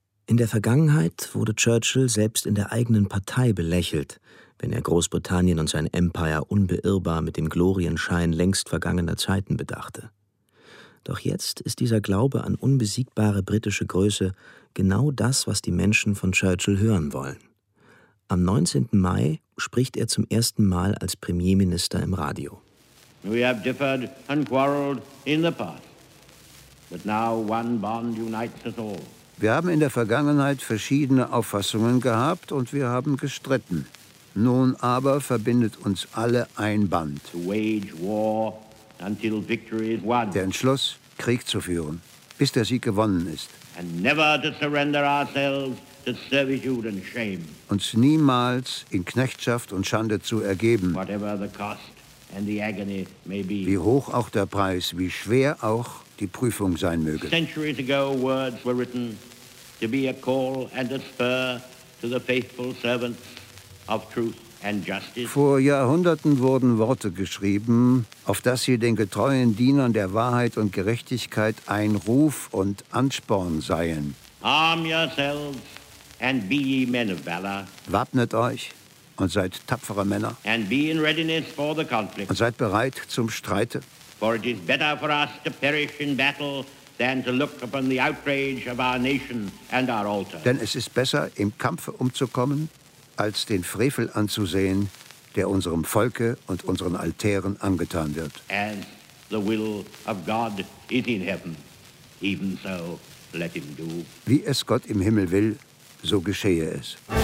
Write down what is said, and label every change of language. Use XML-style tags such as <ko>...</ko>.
<de>In der Vergangenheit wurde Churchill selbst in der eigenen Partei belächelt, wenn er Großbritannien und sein Empire unbeirrbar mit dem Glorienschein längst vergangener Zeiten bedachte. Doch jetzt ist dieser Glaube an unbesiegbare britische Größe genau das, was die Menschen von Churchill hören wollen. Am 19. Mai spricht er zum ersten Mal als Premierminister im Radio.</de> <en>We have differed and quarreled in the past, but now one bond unites us all.</en> <de>Wir haben in der Vergangenheit verschiedene Auffassungen gehabt und wir haben gestritten. Nun aber verbindet uns alle ein Band.</de> <en>To wage war until victory is won.</en> <de>Der Entschluss, Krieg zu führen, bis der Sieg gewonnen ist.</de> <en>And never to surrender ourselves to servitude and shame.</en> <de>Uns niemals in Knechtschaft und Schande zu ergeben.</de> <en>Whatever the cost and the agony may be.</en> <de>Wie hoch auch der Preis, wie schwer auch die Prüfung sein möge.</de> <en>Centuries ago words were written to be a call and a spur to the faithful servants of truth and justice.</en> <de>Vor Jahrhunderten wurden Worte geschrieben, auf dass sie den getreuen Dienern der Wahrheit und Gerechtigkeit ein Ruf und Ansporn seien.</de> <en>Arm yourselves and be ye men of valor.</en> <de>Wappnet euch und seid tapfere Männer.</de> <en>And be in readiness for the conflict.</en> <de>Und seid bereit zum Streite.</de> <en>For it is better for us to perish in battle than to look upon the outrage of our nation and our altar.</en> <de>Denn es ist besser, im Kampfe umzukommen, als den Frevel anzusehen, der unserem Volke und unseren Altären angetan wird.</de> <en>As the will of God is in heaven, even so let him do.</en> <de>Wie es Gott im Himmel will, so geschehe es.</de>